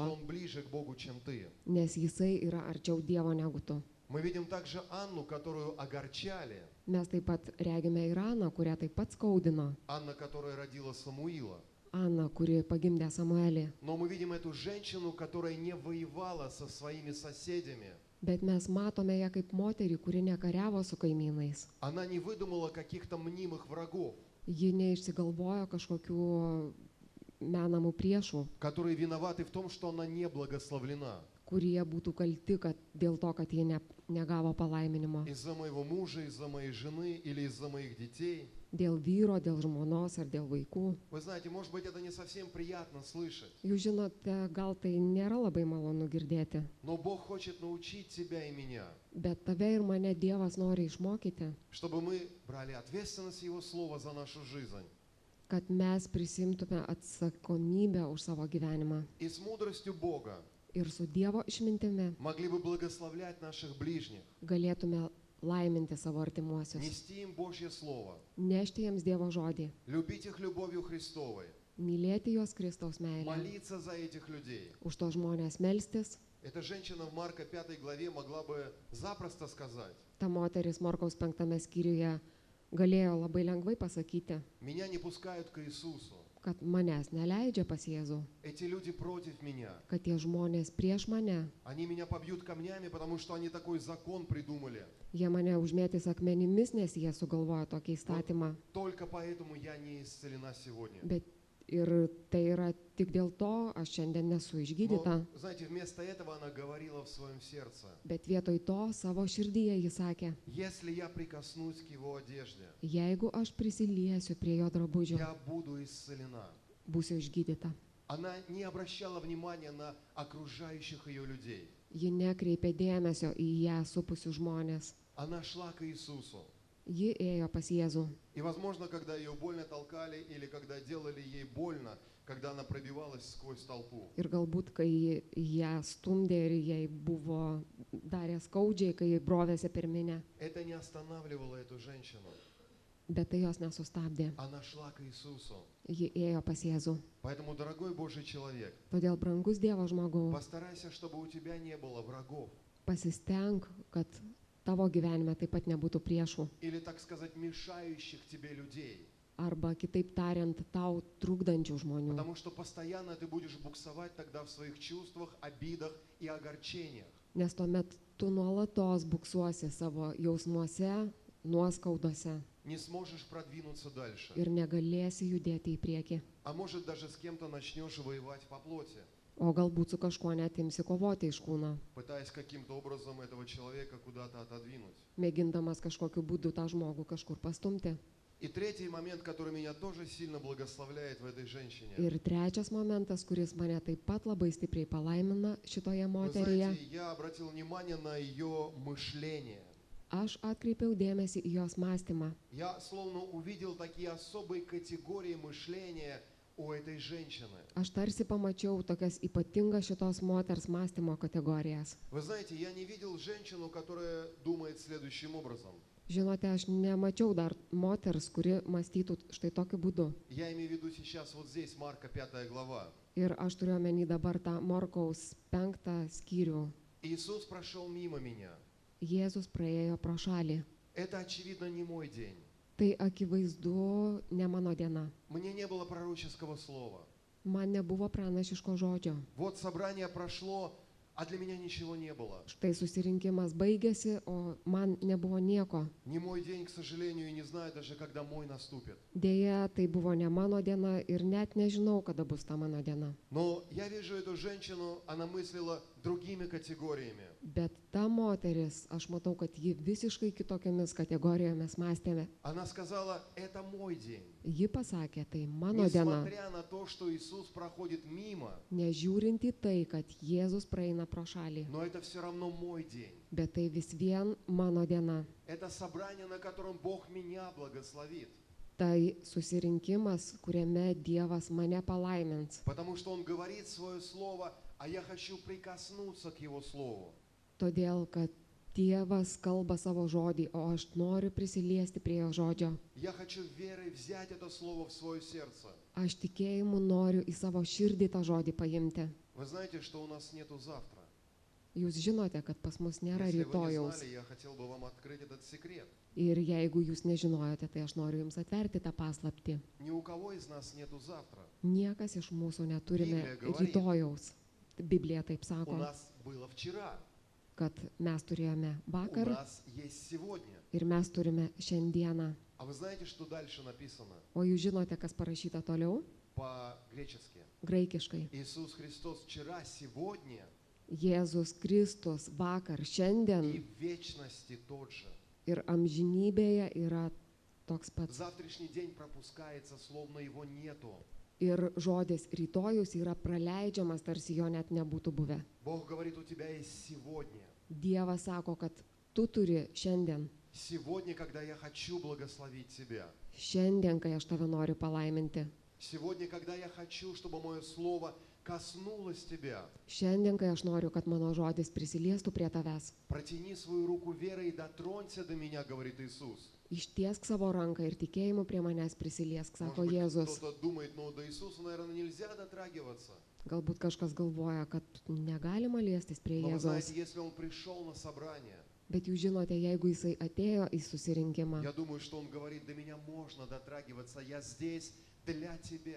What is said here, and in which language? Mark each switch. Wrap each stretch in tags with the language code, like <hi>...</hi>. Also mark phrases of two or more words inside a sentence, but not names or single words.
<lt>Dievo,</lt> <ru>Он ближе к Богу, чем ты.</ru> <lt>nes jisai yra arčiau Dievo negu tu.</lt> <ru>Мы видим также Анну, которую огорчали.</ru> <lt>Mes taip pat regime Iraną, kurią taip pat skaudino,</lt> <ru>Анна, которая родила Самуила.</ru> <lt>Ana, kuri pagimdė Samuelį.</lt> <ru>Но мы видим эту женщину, которая не воевала со своими соседями.</ru> <lt>Bet mes matome ją kaip moterį, kuri nekariavo su kaimynais.</lt> <ru>Она не выдумала каких-то мнимых врагов,</ru> <lt>Ji neišsigalvojo kažkokių menamų priešų,</lt> <ru>которые виноваты в том, что она не благословлена.</ru> <lt>kurie būtų kalti, kad dėl to, kad jie negavo palaiminimo.</lt> <ru>Из-за моего мужа, из-за моей жены или из-за моих детей.</ru> <lt>Dėl vyro, dėl žmonos ar dėl vaikų.</lt> <ru>Вы знаете, может быть, это не совсем приятно слышать.</ru> <lt>Jūs žinote, gal tai nėra labai malonu girdėti,</lt> <ru>Но Бог хочет научить тебя и меня,</ru> <lt>bet tave ir mane Dievas nori išmokyti,</lt> <ru>чтобы мы brали ответственность Его Слова за нашу жизнь.</ru> <lt>kad mes prisimtume atsakomybę už savo gyvenimą</lt> <ru>И с мудростью Бога</ru> <lt>ir su Dievo išmintimi</lt> <ru>могли бы благословлять наших ближних,</ru> <lt>galėtume laiminti savo artimuosius,</lt> <ru>нести им Божье Слово,</ru> <lt>nešti jiems Dievo žodį,</lt> <ru>любить их любовью Христовой,</ru> <lt>mylėti juos Kristaus meilę,</lt> <ru>молиться за этих людей.</ru> <lt>už to žmonės melstis.</lt> <ru>Эта женщина в Марка 5 главе могла бы запросто сказать:</ru> <lt>Ta moteris Morkaus 5 skyriuje galėjo labai lengvai pasakyti,</lt> <ru>«Меня не пускают к Иисусу,</ru> <lt>kad manęs neleidžia pas Jėzų,</lt> <ru>эти люди против меня,</ru> <lt>kad tie žmonės prieš mane,</lt> <ru>они меня побьют камнями, потому что они такой закон придумали.</ru> <lt>jie mane užmėtys akmenimis, nes jie sugalvojo tokį įstatymą.</lt> <ru>Только поэтому я не исцелена сегодня».</ru> <lt>Bet ir tai yra tik dėl to, aš šiandien nesu išgydyta.</lt> <ru>Но, знаете, вместо этого она говорила в своем сердце:</ru> <lt>Bet vietoj to savo širdyje jis sakė,</lt> <ru>«Если я прикоснусь к его одежде,</ru> <lt>jeigu aš prisiliesiu prie jo drabužio,</lt> <ru>я буду исцелена».</ru> <lt>būsiu išgydyta.</lt> <ru>Она не обращала внимания на окружающих ее людей.</ru> <lt>Ji nekreipė dėmesio į ją supusių žmonės.</lt> <ru>Она шла к Иисусу.</ru> <lt>Ji ėjo pas Jėzų.</lt> <ru>И, возможно, когда ее больно толкали или когда делали ей больно, когда она пробивалась сквозь толпу,</ru> <lt>Ir galbūt, kai ją stumdė ir jai buvo darė skaudžiai, kai ji brovėsi per minę,</lt> <ru>это не останавливало эту женщину.</ru> <lt>bet tai jos nesustabdė.</lt> <ru>Она шла к Иисусу.</ru> <lt>Ji ėjo pas Jėzų.</lt> <ru>Поэтому, дорогой Божий человек,</ru> <lt>Todėl, brangus Dievo žmogau,</lt> <ru>постарайся, чтобы у тебя не было врагов</ru> <lt>pasistenk, kad tavo gyvenime taip pat nebūtų priešų.</lt> <ru>или, так сказать, мешающих тебе людей.</ru> <lt>Arba, kitaip tariant, tau trukdančių žmonių.</lt> <ru>Потому что постоянно ты будешь буксовать тогда в своих чувствах, обидах и огорчениях.</ru> <lt>Nes tuomet tu nuolatos buksuosi savo jausmuose, nuoskaudose</lt> <ru>Не сможешь продвинуться дальше.</ru> <lt>ir negalėsi judėti į priekį.</lt> <ru>А может, даже с кем-то начнешь воевать по плоти,</ru> <lt>O galbūt su kažkuo net imsi kovoti iš kūno,</lt> <ru>пытаясь каким-то образом этого человека куда-то отодвинуть.</ru> <lt>mėgindamas kažkokiu būdu tą žmogų kažkur pastumti.</lt> <ru>И третий момент, который меня тоже сильно благословляет в этой женщине.</ru> <lt>Ir trečias momentas, kuris mane taip pat labai stipriai palaimina šitoje</lt> <ru>Вы</ru> <lt>moteryje,</lt> <ru>знаете, я обратил внимание на ее мышление.</ru> <lt>aš atkreipiau dėmesį į jos mąstymą.</lt> <ru>Я словно увидел такие особые категории мышления у этой женщины.</ru> <lt>Aš tarsi pamačiau tokias ypatingas šitos moters mąstymo kategorijas.</lt> <ru>Вы знаете, я не видел женщину, которая думает следующим образом.</ru> <lt>Žinote, aš nemačiau dar moters, kuri mąstytų štai tokiu būdu.</lt> <ru>Я имею в виду сейчас вот здесь, Марка 5 глава.</ru> <lt>Ir aš turiu omeny dabar tą Morkaus 5 skyrių.</lt> <ru>Иисус прошел мимо меня.</ru> <lt>Jėzus praėjo pro šalį.</lt> <ru>Это, очевидно, не мой день.</ru> <lt>Tai akivaizdu ne mano diena.</lt> <ru>Мне не было пророческого слова.</ru> <lt>Man nebuvo pranašiško žodžio.</lt> <ru>Вот собрание прошло, а для меня ничего не было.</ru> <lt>Štai susirinkimas baigėsi, o man nebuvo nieko.</lt> <ru>Не мой день, к сожалению, и не знаю даже, когда мой наступит.</ru> <lt>Deja, tai buvo ne mano diena ir net nežinau, kada bus ta mano diena.</lt> <ru>Но я вижу эту женщину, она мыслила другими категориями.</ru> <lt>Bet ta moteris, aš matau, kad ji visiškai kitokiamis kategorijomis mąstė.</lt> <ru>Она сказала: это мой день.</ru> <lt>Ji pasakė, tai mano diena.</lt> <ru>Несмотря на то, что Иисус проходит мимо,</ru> <lt>Nežiūrint į tai, kad Jėzus praeina pro šalį.</lt> <ru>но это все равно мой день.</ru> <lt>Bet tai vis vien mano diena.</lt> <ru>Это собрание, на котором Бог меня благословит.</ru> <lt>Tai susirinkimas, kuriame Dievas mane palaimins.</lt> <ru>Потому что Он говорит свое слово, а я хочу прикоснуться к Его слову.</ru> <lt>Todėl, kad Dievas kalba savo žodį, o aš noriu prisiliesti prie jo žodžio.</lt> <ru>Я хочу верой взять это слово в свое сердце.</ru> <lt>Aš tikėjimu noriu į savo širdį tą žodį paimti.</lt> <ru>Вы знаете, что у нас нету завтра.</ru> <lt>Jūs žinote, kad pas mus nėra</lt> <ru>Если вы не</ru> <lt>rytojaus.</lt> <ru>знали, я хотел бы вам открыть этот секрет.</ru> <lt>Ir jeigu jūs nežinojote, tai aš noriu jums atverti tą paslaptį.</lt> <ru>Ни у кого из нас нету завтра.</ru> <lt>Niekas iš mūsų neturime</lt> <ru>Biblija говорит.</ru> <lt>rytojaus. Biblija taip</lt> <ru>У</ru> <lt>sako,</lt> <ru>нас было вчера,</ru> <lt>kad mes turėjome</lt> <ru>у</ru> <lt>vakar</lt> <ru>нас есть сегодня.</ru> <lt>ir mes turime šiandieną.</lt> <ru>А вы знаете, что дальше написано</ru> <lt>O jūs žinote, kas parašyta toliau?</lt> <ru>по-гречески?</ru> <lt>Graikiškai.</lt> <ru>Иисус Христос вчера, сегодня</ru> <lt>Jėzus Kristus vakar,</lt> <ru>и</ru> <lt>šiandien</lt> <ru>в вечности тот же.</ru> <lt>ir amžinybėje yra toks pats.</lt> <ru>Завтрашний день пропускается, словно его нету.</ru> <lt>Ir žodis rytojus yra praleidžiamas, tarsi jo net nebūtų buvę.</lt> <ru>Бог говорит, у тебя есть сегодня.</ru> <lt>Dievas sako, kad tu turi šiandien.</lt> <ru>Сегодня, когда я хочу благословить тебя.</ru> <lt>Šiandien, kai aš tave noriu palaiminti.</lt> <ru>Сегодня, когда я хочу, чтобы мое слово коснулось тебя.</ru> <lt>Šiandien, kai aš noriu, kad mano žodis prisiliestų prie tavęs.</lt> <ru>Протяни свою руку верой и дотронься до меня, говорит Иисус.</ru> <lt>Ištiesk savo ranką ir tikėjimu prie manęs prisiliesk, sako</lt> <ru>Может быть,</ru> <lt>Jėzus.</lt> <ru>кто-то думает, ну до Иисуса, наверное, нельзя дотрагиваться.</ru> <lt>Galbūt kažkas galvoja, kad negalima liestis prie</lt> <ru>Но вы знаете,</ru> <lt>Jėzaus.</lt> <ru>если он пришел на собрание,</ru> <lt>Bet jūs žinote, jeigu jisai atėjo į susirinkimą,</lt> <ru>я думаю, что он говорит, до меня можно дотрагиваться, я здесь для тебя.</ru>